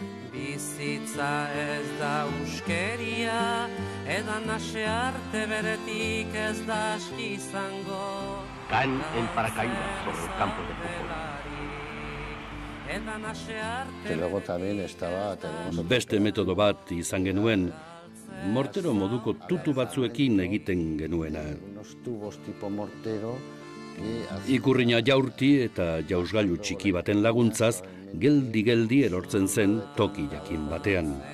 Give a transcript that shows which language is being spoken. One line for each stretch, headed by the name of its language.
Basque: Bizitza ez da uskeria, edan ase arte beretik ez da aski izango.
Spanish: Caen en paracaídas sobre el campo de fútbol.
Basque: Beste metodo bat izan genuen, mortero moduko tutu batzuekin egiten genuena. Ikurrina jaurti eta jausgailu txiki baten laguntzaz, geldi-geldi erortzen zen toki jakin batean.